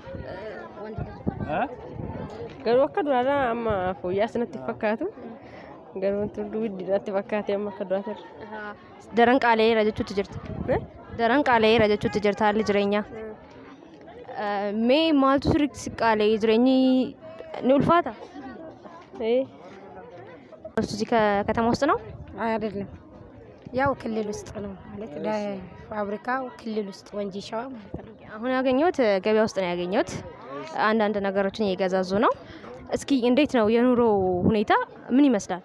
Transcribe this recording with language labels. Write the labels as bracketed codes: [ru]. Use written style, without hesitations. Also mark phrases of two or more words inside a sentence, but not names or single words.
[om] garuu akka duraarraa amma fooyya'aa sanatti fakkaatu garuu wantoonni widdiidhaatti fakkaate amma akka duraatti daran qaala'eera jechuutti jirti. Daran qaala'eera jechuutti jirti haalli jireenyaa. Mee maaltu sirriitti qaala'ee jireenyi ni ulfaata? [am] እዚህ ከተማ ውስጥ ነው አይደለም? ያው ክልል ውስጥ ነው ማለት ፋብሪካው ክልል ውስጥ ወንጂ ሸዋ ማለት ነው። አሁን ያገኘሁት ገበያ ውስጥ ነው ያገኘሁት። አንዳንድ ነገሮችን እየገዛዙ ነው። እስኪ እንዴት ነው የኑሮ ሁኔታ ምን ይመስላል?